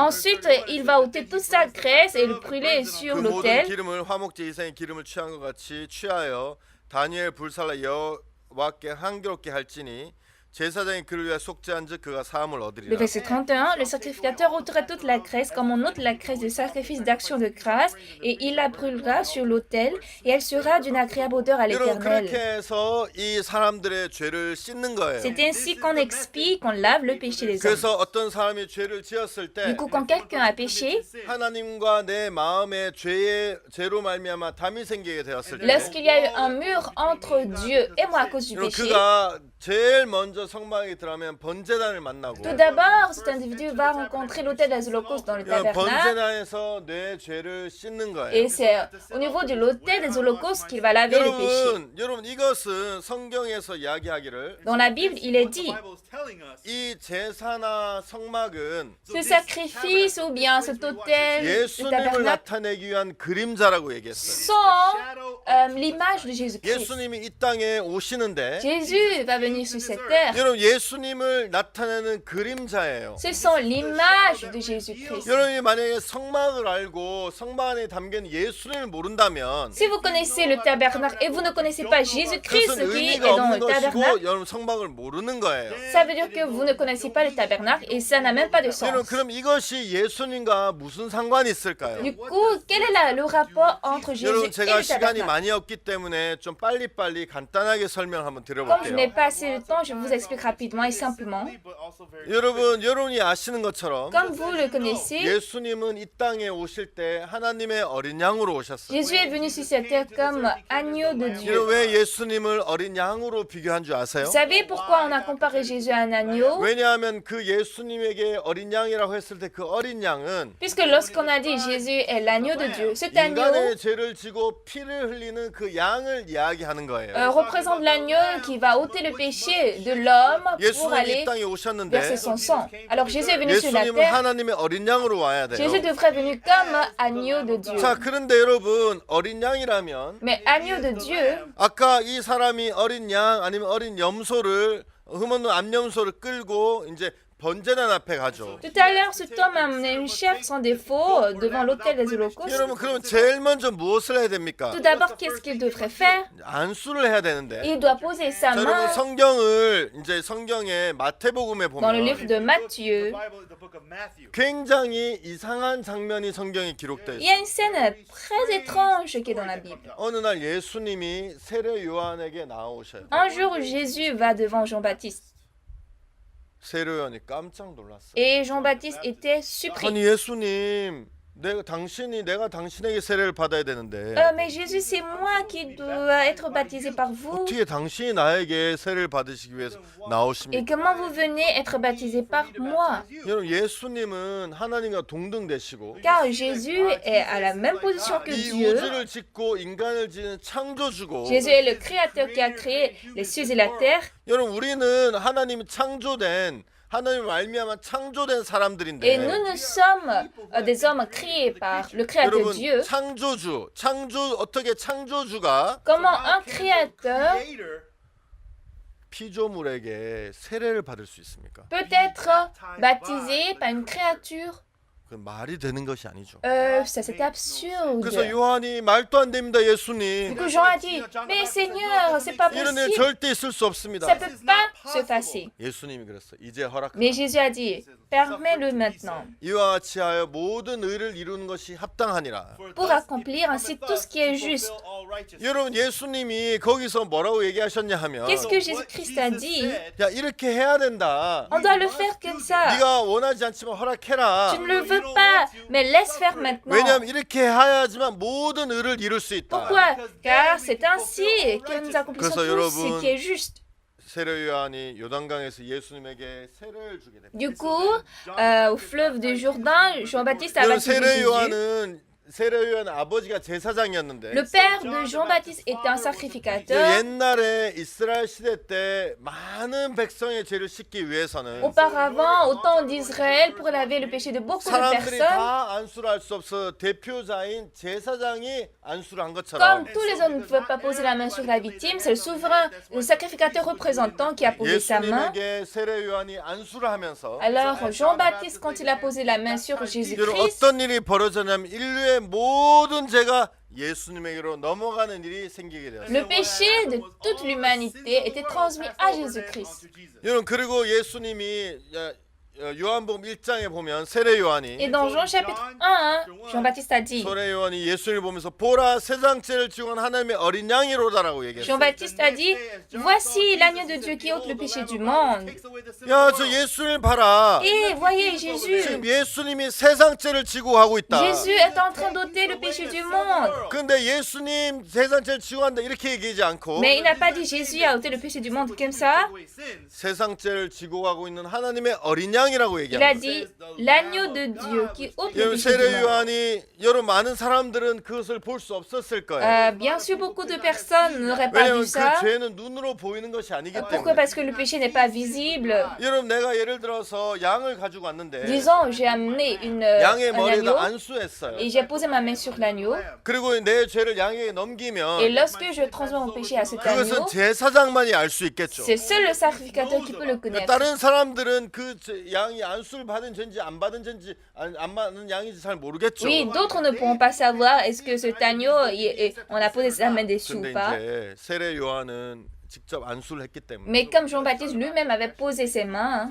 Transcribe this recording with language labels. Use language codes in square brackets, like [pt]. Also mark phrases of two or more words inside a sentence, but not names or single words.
[fr] ensuite, il va ôter toute sa graisse et le brûler [ko] 그 [fr] sur [ko] 모든 [fr] l'autel. [ko] 기름을 화목제 희생의 기름을 취한 것 같이 취하여 다니엘 불살라 여호와께 향기롭게 할지니 제사장이 그를 위하여 속죄한즉 그가 사함을 [fr] Le [ko] 얻으리라. [fr] verset 31, le sacrificateur ôtera toute la graisse comme on ôte la graisse du sacrifice d'action de grâce, et il la brûlera sur l'autel, et elle sera d'une agréable odeur à [ko] 여러분 그렇게 [fr] l'Éternel. [ko] 해서 이 사람들의 죄를 씻는 거예요. [fr] C'est ainsi qu'on expie, qu'on lave le péché des hommes. [ko] 그래서 어떤 사람이 죄를 지었을 때 [fr] Du coup, quand quelqu'un a péché, [ko] 하나님과 내 마음에 죄로 말미암아 담이 생기게 되었을 때 [fr] lorsqu'il y a eu un mur entre Dieu et moi à cause du [ko] 여러분, [fr] péché, [ko] 그가 제일 먼저 성막에 들어가면 번제단을 만나고 [fr] tout d'abord, cet individu va rencontrer l'autel des holocaustes dans le [ko] 여러분, [fr] tabernacle, [ko] 번제단에서 내 죄를 씻는 거예요. [fr] et c'est au niveau de l'autel des holocaustes qu'il va laver le péché. [ko] 여러분 이것은 성경에서 이야기하기를 [fr] Dans la Bible, il est dit, [ko] 이 제사나 성막은 [fr] ce sacrifice ou bien cet autel, le [ko] 예수님을 [fr] tabernacle, [ko] 나타내기 위한 그림자라고 얘기했어요. [fr] sont l'image de Jésus-Christ. [ko] 예수님이 이 땅에 오시는데 [fr] Jésus va venir sur cette terre. [ko] 여러분 예수님을 나타내는 그림자예요. [fr] Ce sont l'image de Jésus-Christ. [ko] 여러분이 만약에 성막을 알고 성막 안에 담긴 예수님을 모른다면 [fr] Si vous connaissez le tabernacle et vous ne connaissez pas Jésus-Christ [ko] 그것은 [fr] qui est [ko] 의미가 [fr] dans [ko] 없는 [fr] le tabernacle, [ko] 것이고 여러분 성막을 모르는 거예요. [fr] ça veut dire que vous ne connaissez pas le tabernacle et ça n'a même pas de [ko] 여러분 [fr] sens. [ko] 그럼 이것이 예수님과 무슨 상관이 있을까요? [fr] Du coup, quel est le rapport entre Jésus [ko] 여러분 [fr] et [ko] 제가 [fr] le [ko] 시간이 [fr] tabernacle? [ko] 많이 없기 때문에 좀 빨리빨리 간단하게 설명 한번 [fr] Comme je n'ai [ko] 드려볼게요. [fr] pas assez de temps, je vous explique rapidement et simplement. [ko] 여러분이 아시는 것처럼 [fr] Comme vous le connaissez, [ko] 예수님은 이 땅에 오실 때 하나님의 어린 양으로 오셨어요. [fr] Jésus est venu sur cette terre comme agneau de Dieu. [ko] 여러분 왜 예수님을 어린 양으로 비교한 줄 아세요? [fr] Vous savez pourquoi on a comparé Jésus à un agneau? [ko] 왜냐하면 그 예수님에게 어린 양이라고 했을 때 그 어린 양은 [fr] Puisque lorsqu'on a dit Jésus est l'agneau de Dieu, cet agneau [ko] 인간의 죄를 지고 피를 흘리는 그 양을 이야기하는 거예요. [fr] représente l'agneau qui va ôter le péché de l'homme pour [ko] 예수님이 [fr] aller [ko] 이 땅에 오셨는데 오셨는데 [fr] verser son sang. Alors Jésus est venu sur la [ko] 예수님은 [fr] terre. [ko] 하나님의 어린 양으로 와야 돼요. [fr] Jésus devrait venir comme agneau de Dieu. [ko] 자, 그런데 여러분 어린 양이라면 [fr] Mais agneau de Dieu, [ko] 아까 이 사람이 어린 양 아니면 어린 염소를 흠없는 암염소를 끌고 이제 번제단 앞에 가죠. [fr] tout à l'heure, cet homme a amené une chèvre sans défaut devant l'autel des holocaustes. [ko] 여러분 그러면 제일 먼저 무엇을 해야 됩니까? [fr] Tout d'abord, qu'est-ce qu'il devrait faire? [ko] 안수를 해야 되는데. [fr] Il doit poser sa [ko] 자, 여러분 [fr] main [ko] 성경을 이제 성경의 마태복음에 [fr] dans le livre [ko] 보면 [fr] de Matthieu. [ko] 굉장히 이상한 장면이 성경에 기록되어 [fr] Il y a [ko] 있어요. [fr] une scène très étrange qui est dans la Bible. [ko] 어느 날 예수님이 세례 요한에게 나오셔요. [fr] Un jour, Jésus va devant Jean-Baptiste. [ko] 세례 요한이 깜짝 놀랐어요. [fr] Et Jean-Baptiste était surpris. [ko] 아니 예수님, 내가 당신에게 세례를 받아야 되는데 [fr] Mais Jésus, c'est moi qui dois être baptisé par vous. [ko] 어떻게 당신이 나에게 세례를 받으시기 위해서 [fr] Et [ko] 나오십니까? [fr] comment vous venez être baptisé par moi? [ko] 여러분 예수님은 하나님과 동등되시고 [fr] Car Jésus est à la même position que [ko] 이 [fr] Dieu. [ko] 우주를 짓고 인간을 지은 창조주고 [fr] Jésus est le créateur qui a créé les cieux et la terre. [ko] 여러분 우리는 하나님이 창조된 하나님 말미암아 창조된 [fr] Et [ko] 사람들인데 [fr] nous, nous sommes des hommes créés par le créateur [ko] 여러분 [fr] Dieu. [ko] 어떻게 창조주가 [fr] Comment un créateur [ko] 피조물에게 세례를 받을 수 있습니까? [fr] peut être baptisé par une créature? [ko] 그 말이 되는 것이 아니죠. [fr] Ça c'est absurde. [ko] 그래서 요한이 말도 안 됩니다, [fr] Du [ko] 예수님. [fr] coup, Jean a dit, mais Seigneur, c'est pas [ko] 이런 일 [fr] possible. [ko] 절대 있을 수 없습니다. [fr] Ça peut pas se passer. [ko] 예수님이 그랬어. 이제 허락하라. [fr] Mais Jésus a dit, permets-le maintenant, [ko] 이와 같이 하여 모든 의를 이루는 것이 합당하니라. [fr] pour accomplir ainsi tout ce qui est juste. [ko] 여러분 예수님이 거기서 뭐라고 얘기하셨냐 하면 [fr] Qu'est-ce que Jésus-Christ a dit? [ko] 야 이렇게 해야 된다. [fr] On doit le faire comme ça. [ko] 네가 원하지 않지만 허락해라. [fr] Tu ne le veux pas, mais laisse faire maintenant. [ko] 왜냐하면 이렇게 해야지만 모든 의를 이룰 수 있다. [fr] Pourquoi? Car c'est ainsi que nous accomplissons [ko] 그래서 [fr] tout ce [ko] 여러분, [fr] qui est juste. [ko] 세례 요한이 요단강에서 예수님에게 세례를 주게 됩니다. [fr] Du coup, au fleuve du Jourdain, Jean-Baptiste a [ko] 여러분 [fr] baptisé [ko] 세례 [fr] Jésus. [ko] 요한은 세례 요한 아버지가 제사장이었는데 [fr] Le père de Jean-Baptiste était un [ko] 그 [fr] sacrificateur. [ko] 옛날에 이스라엘 시대 때 많은 백성의 죄를 씻기 위해서는 [fr] Auparavant, au temps d'Israël, pour laver le péché de beaucoup de [ko] 사람들이 [fr] personnes, [ko] 다 안수를 할 수 없어 대표자인 제사장이 안수를 한 [fr] comme [ko] 것처럼 [fr] tous les hommes ne pouvaient pas poser la main sur la victime, c'est le souverain, le sacrificateur représentant qui a posé sa main. [ko] 예수님에게 세례 요한이 안수를 하면서 [fr] Alors, Jean-Baptiste, quand il a posé la main sur [ko] 여러분 [fr] Jésus-Christ, [ko] 어떤 일이 벌어졌냐면 인류의 모든 죄가 예수님에게로 넘어가는 일이 생기게 되었어요. [fr] le péché de toute l'humanité était transmis à Jésus-Christ. [ko] 여러분 그리고 예수님이 요한복음 1장에 보면 세례 [fr] Et [ko] 요한이 [fr] dans Jean chapitre 1, Jean-Baptiste a dit, [ko] 세례 요한이 예수님을 보면서 보라 세상 죄를 지고 온 하나님의 어린 양이로다라고 얘기했어요. [fr] Jean-Baptiste a dit, voici l'agneau de Dieu qui ôte le péché du monde. [ko] 야, 저 예수님 봐라. [fr] Et voyez Jésus. [ko] 지금 예수님이 세상 죄를 지고 하고 있다. [fr] Jésus est en train d'ôter le péché du monde. [ko] 근데 예수님 세상 죄를 지고 한다 이렇게 얘기하지 않고 [fr] Mais il n'a pas dit Jésus a ôté le péché du monde comme ça. [ko] 세상 죄를 지고 가고 있는 하나님의 어린 양이라고 [fr] Il a [ko] 얘기합니다. [fr] dit l'agneau de Dieu qui ôte le [ko] 여러분 [fr] péché du [ko] 세례 [fr] monde. [ko] 요한이 여러분 많은 사람들은 그것을 볼 수 없었을 거예요. [fr] Bien sûr, beaucoup de personnes n'auraient pas [ko] 왜냐하면 [fr] vu ça. [ko] 그 죄는 눈으로 보이는 것이 아니기 [fr] Pourquoi? [ko] 때문에. [fr] Parce que le péché n'est pas visible. [ko] 여러분 내가 예를 들어서 양을 가지고 왔는데 [fr] Disons, j'ai amené [ko] 양의 [fr] un agneau [ko] 머리에다 안수했어요. [fr] et j'ai posé ma main sur l'agneau. [ko] 그리고 내 죄를 양에게 [fr] Et [ko] 넘기면 [fr] lorsque je transmets mon péché à cet [ko] 그것은 [fr] agneau, [ko] 제사장만이 알 수 있겠죠. [fr] c'est seul le sacrificateur qui peut le connaître. [ko] 다른 사람들은 그 양이 안수를 받은 죄인지 안 받은 죄인지 안 받은 양인지 잘 모르겠죠. [fr] Oui, d'autres ne pourront pas savoir est-ce que cet agneau, on a posé sa main dessus ou [ko] 근데 [fr] pas. [ko] 이제 세례 요한은 직접 안수를 했기 때문에 [fr] Mais comme Jean-Baptiste lui-même avait posé ses mains,